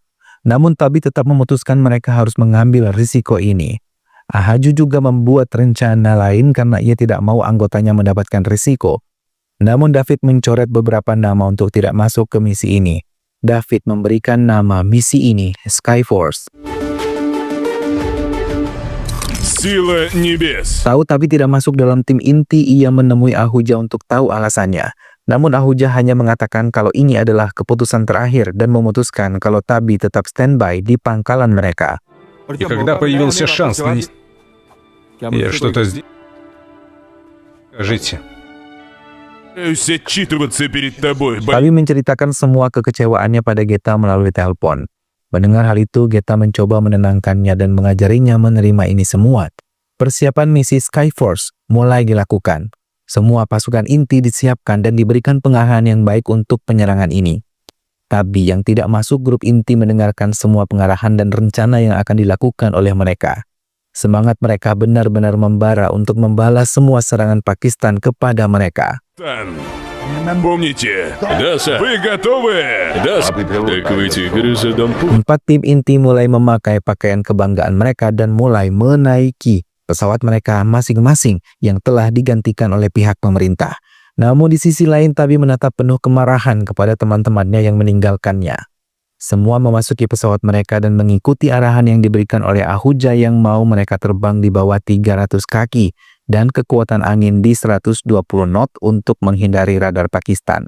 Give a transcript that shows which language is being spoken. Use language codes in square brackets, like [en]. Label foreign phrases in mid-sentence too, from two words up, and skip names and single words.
[id] Namun Tabi tetap memutuskan mereka harus mengambil risiko ini. Ahaju juga membuat rencana lain karena ia tidak mau anggotanya mendapatkan risiko. Namun David mencoret beberapa nama untuk tidak masuk ke misi ini. David memberikan nama misi ini Skyforce. [ru] Сила небес. [id] Tahu Tabi tidak masuk dalam tim inti, ia menemui Ahuja untuk tahu alasannya. Namun Ahuja hanya mengatakan kalau ini adalah keputusan terakhir dan memutuskan kalau Tabi tetap standby di pangkalan mereka. [ru] И когда появился шанс нанести... Я что-то сделал... Скажите. Пытаюсь отчитываться перед тобой, [id] Tabi menceritakan semua kekecewaannya pada Geta melalui telepon. Mendengar hal itu, Geta mencoba menenangkannya dan mengajarinya menerima ini semua. Persiapan misi Skyforce mulai dilakukan. Semua pasukan inti disiapkan dan diberikan pengarahan yang baik untuk penyerangan ini. Tabi yang tidak masuk grup inti mendengarkan semua pengarahan dan rencana yang akan dilakukan oleh mereka. Semangat mereka benar-benar membara untuk membalas semua serangan Pakistan kepada mereka. [ru] Помните? Да, сэр. Вы готовы? Да, сэр. Так вы тигры задам путь. [id] 4 tim inti mulai memakai pakaian kebanggaan mereka dan mulai menaiki pesawat mereka masing-masing yang telah digantikan oleh pihak pemerintah. Namun di sisi lain Tabi menatap penuh kemarahan kepada teman-temannya yang meninggalkannya. Semua memasuki pesawat mereka dan mengikuti arahan yang diberikan oleh Ahuja yang mau mereka terbang di bawah 300 kaki dan kekuatan angin di 120 knot untuk menghindari radar Pakistan.